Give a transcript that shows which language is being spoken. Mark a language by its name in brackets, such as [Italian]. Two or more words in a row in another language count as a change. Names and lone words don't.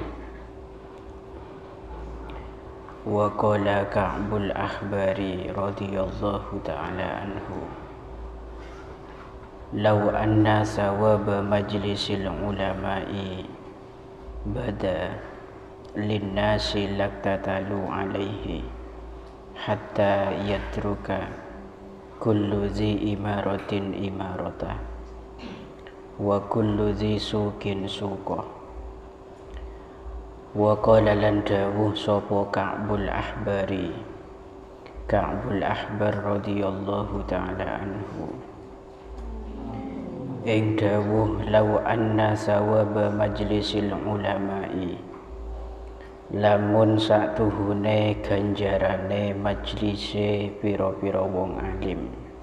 [Arabic] وقال كعب الأحبار رضي الله تعالى عنه لو أن ثواب مجلس العلماء بدا للناس لاقتتلوا عليه حتى يترك كل ذي إمارة إمارته وكل ذي سوق سوقه. وقال [Javanese] lan dawuh sapa Ka'bul Ahbari, Ka'bul Ahbar [Arabic] رضي الله تعالى عنه, [Javanese] ing dawuh [Arabic] لو أن ثواب مجلس العلماء, [Javanese] lamun satuhune ganjarane majlise pira-pira wong alim,